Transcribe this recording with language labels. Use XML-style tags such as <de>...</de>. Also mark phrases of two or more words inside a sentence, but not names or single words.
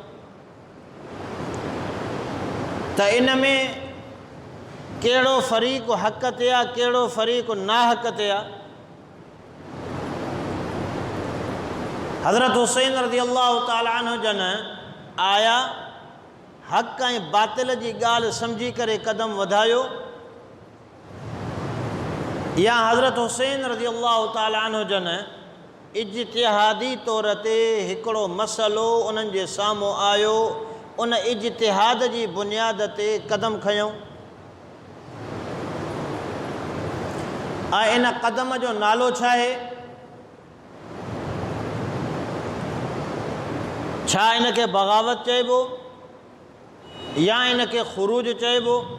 <sd>تو ان میں کیڑو فریق حق تیا کیڑو فریق ناحق تیا حضرت حسین</sd> <ar>رضی اللہ تعالی عنہ</ar> <sd>جن آیا حق باطل جی گال سمجھی کرے قدم ودھایو یا حضرت حسین</sd> <ar>رضی اللہ تعالی عنہ</ar> <sd>جن اجتہادی طور تے ہکڑو مسئلو انہن جے سامو آیو ان اجتہاد جی بنیاد تے قدم کھیوں ان قدم جو نالو چھاہے چھا ان کے بغاوت چاہیبو یا ان کے خروج چاہیبو</sd>